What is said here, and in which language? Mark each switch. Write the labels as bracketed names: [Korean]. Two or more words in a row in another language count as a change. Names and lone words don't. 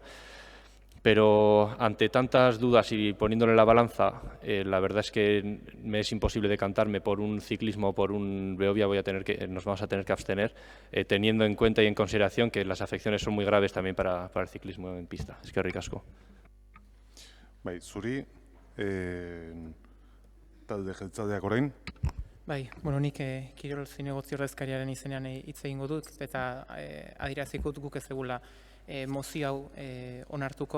[Spanish] Pero ante tantas dudas y poniéndole la balanza, la verdad es que me es imposible decantarme por un ciclismo o por un Beovia. Nos vamos a tener que abstener, teniendo en cuenta y en consideración que las afecciones son muy graves también para el ciclismo en pista. [Basque] Eskerrik asko. Bai, zuri, talde jeltzaleak orain. Bai, bueno, nik kirol zinegotzi ordezkariaren izenean hitz egingo dut, eta adieraziko guk ez egula mozio hau onartuko.